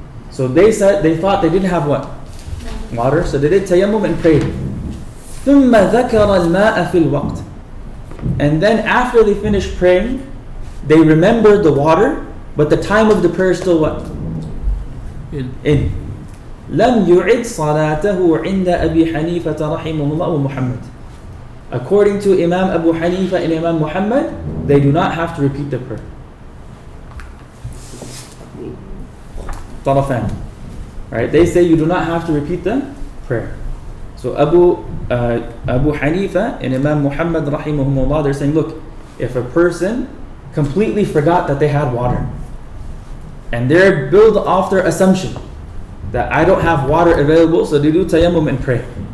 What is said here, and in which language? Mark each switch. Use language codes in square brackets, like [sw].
[en] So they thought they didn't have what? Water. So they did tayammum and prayed. [ar] ثم ذكر الماء في الوقت. [en] And then after they finished praying, they remembered the water, but the time of the prayer is still what? In. [ar] لم يعد صلاته عند أبي حنيفة رحمه الله ومحمد. [en] According to Imam Abu Hanifa and Imam Muhammad, they do not have to repeat the prayer. طرفان. Right? They say you do not have to repeat the prayer. So Abu Hanifa and Imam Muhammad rahimahumullah, they're saying, look, if a person completely forgot that they had water, and they're built off their assumption that I don't have water available, so they do tayammum and pray.